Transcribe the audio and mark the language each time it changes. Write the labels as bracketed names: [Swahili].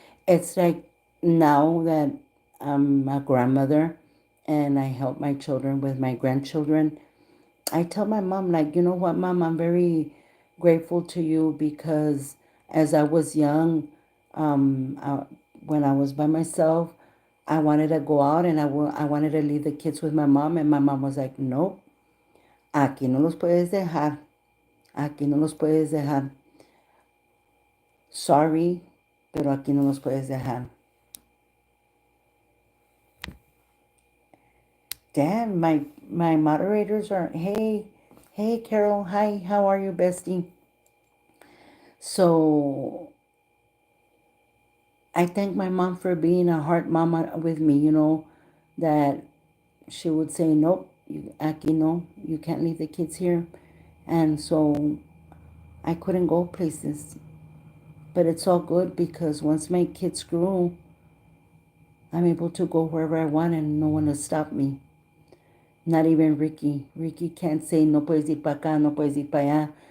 [English] It's like now that I'm a grandmother and I help my children with my grandchildren, I tell my mom, like, you know what, mom, I'm very grateful to you because as I was young, when I was by myself, I wanted to go out and I wanted to leave the kids with my mom. And my mom was like, nope, [Spanish] aquí no los puedes dejar. Aquí no los puedes dejar. [English] Sorry, [Spanish] pero aquí no los puedes dejar. [English] Damn, my moderators are, hey, Carol, hi, how are you, bestie? So I thank my mom for being a heart mama with me, that she would say, nope, [Spanish] aquí no, [English] you can't leave the kids here. And so I couldn't go places. But it's all good because once my kids grew, I'm able to go wherever I want and no one will stop me. Not even Ricky. Ricky can't say, [Spanish] no puedes ir para acá, no puedes ir para allá.